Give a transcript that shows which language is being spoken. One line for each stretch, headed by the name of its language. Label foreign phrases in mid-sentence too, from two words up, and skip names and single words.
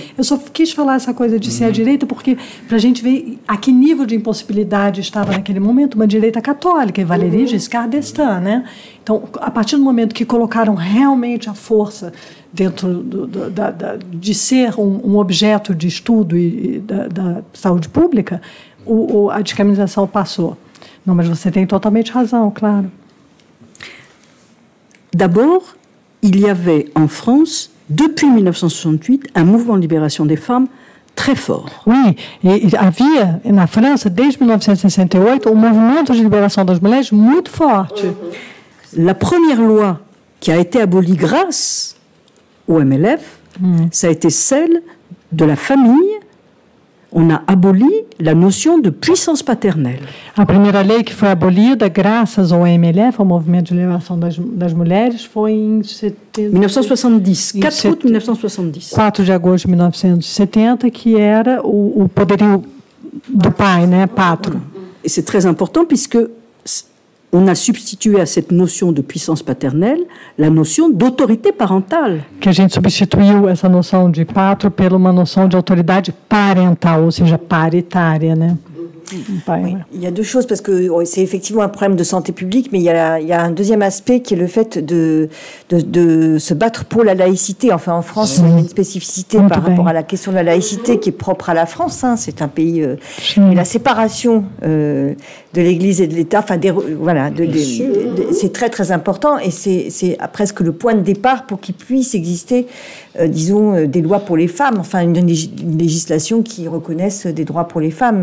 Portuguese: Eu só quis falar essa coisa de ser a direita, porque para a gente ver a que nível de impossibilidade estava naquele momento uma direita católica, e Valéry Giscard d'Estaing, né? Então, a partir do momento que colocaram realmente a força dentro de ser um objeto de estudo e da saúde pública, a descriminalização passou. Não, mas você tem totalmente razão, claro.
French: D'abord, il y avait en France, depuis 1968, un mouvement de libération des femmes très fort. Oui,
Portuguese: e havia na França, desde 1968, movimento de liberação das mulheres muito forte.
French: La première loi qui a été abolie grâce au MLF, ça a été celle de la famille. On a aboli la notion de puissance paternelle.
Portuguese: A primeira lei que foi abolida graças ao MLF, ao Movimento de Liberação das Mulheres, foi em
French: 1970, 4 août 1970.
Portuguese: 4 de agosto de 1970, que era o poderio do pai, né, patro.
French: Et c'est très important puisque on a substitué à cette notion de puissance paternelle la notion d'autorité parentale.
Portuguese: Que a gente substituiu essa noção de patro por uma noção de autoridade parental, ou seja, paritária, né?
French: Oui, il y a deux choses, parce que c'est effectivement un problème de santé publique, mais il y a un deuxième aspect qui est le fait de se battre pour la laïcité. Enfin, en France, il y a une spécificité par rapport à la question de la laïcité qui est propre à la France. Hein, c'est un pays... et la séparation de l'Église et de l'État, enfin, voilà, c'est très très important, et c'est presque le point de départ pour qu'il puisse exister, disons, des lois pour les femmes, enfin, une législation qui reconnaisse des droits pour les femmes.